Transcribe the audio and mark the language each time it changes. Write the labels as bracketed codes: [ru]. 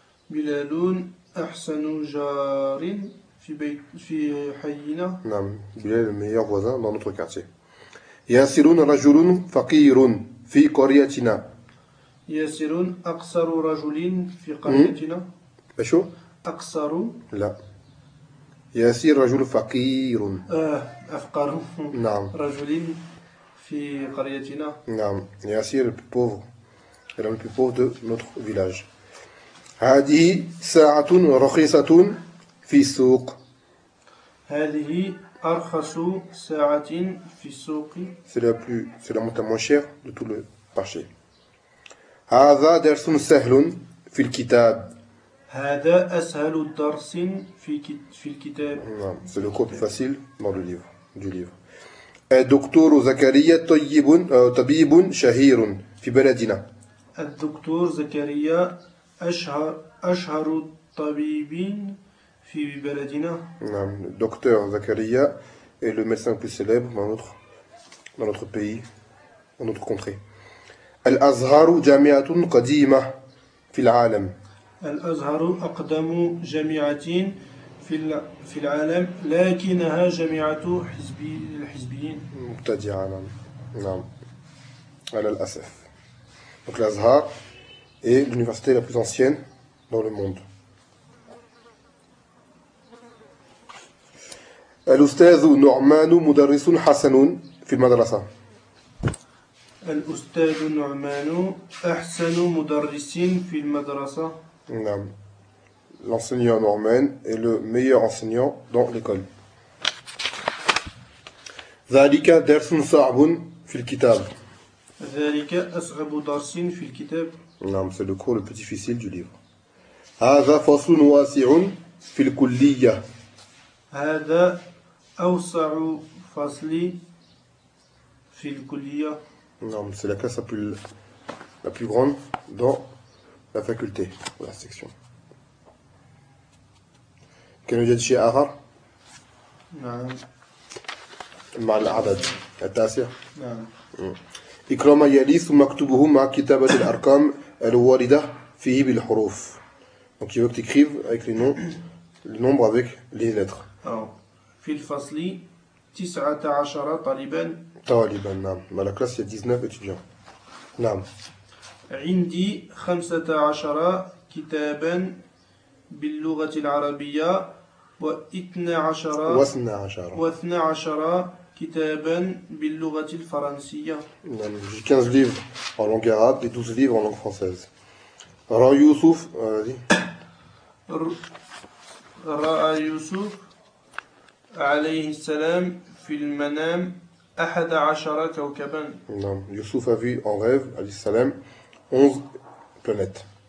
[ar] بلال أحسن جار في بيت في حينا. نعم. [fr] بلال meilleur voisin dans notre quartier. [ar] ياسر رجل فقير في قريتنا. ياسر أقصر رجل في قريتنا. أشو؟ أقصر. لا. ياسر رجل فقير. أفقر. نعم. رجل في قريتنا. نعم. [fr] ياسر pauvre. Il est le plus pauvre de notre village. [ar] هذه ساعة رخيصة في السوق. هذه أرخص ساعة في السوق. [fr] C'est la moins chère de tout le marché. [ar] هذا درس سهل في الكتاب. هذا أسهل درس في الكتاب. نعم، [fr] c'est le cours plus facile dans le livre, du livre. [ar] الدكتور زكريا طبيب شهير في بلدنا. الدكتور زكريا أشهر طبيب في بلدنا. نعم، [fr] الدكتور زكريا est le médecin le plus célèbre dans notre pays, dans notre contrée. [ar] الأزهر جامعة قديمة. في العالم. الأزهر أقدم جامعة في العالم، لكنها جامعة الحزبيين. مبتدعة، نعم. نعم. على الأسف. [fr] Donc l'Azhar est l'université la plus ancienne dans le monde. [ar] الأستاذ نعمان مدرس حسن في المدرسة. الأستاذ نعمان أحسن مدرس في المدرسة. نعم. [fr] L'enseignant Norman est le meilleur enseignant dans l'école. [ar] ذلك درس صعب في الكتاب. ذلك أصعب درس في الكتاب. نعم، [fr] c'est le cours le plus difficile du livre. [ar] هذا فصل واسع في الكلية. هذا أوسع فصل في الكلية. نعم، [fr] c'est la classe la plus grande dans la faculté, la section. [ar] كان يوجد شيء آخر؟ نعم. مع العدد التاسع؟ نعم. إكرام يلي ثم اكتبه مع كتابة الأرقام الواردة فيه بالحروف. [fr] Donc il veut que t'écrives avec les noms, le nombre avec les lettres. [ar] في الفصل 19 طالباً. طالباً، نعم. [fr] Dans la classe, il y a 19 étudiants. [ar] نعم. عندي 15 كتاباً باللغة العربية و 12 و 12 و 12 كتابا باللغة الفرنسية. نعم، [fr] j'ai 15 livres en langue arabe et 12 livres en langue française. [ar] رأى يوسف، [fr] vas-y. [ar] رأى يوسف عليه السلام في المنام 11 كوكبا. نعم، [fr] يوسف a vu en rêve [ar] عليه السلام [fr] 11 planètes.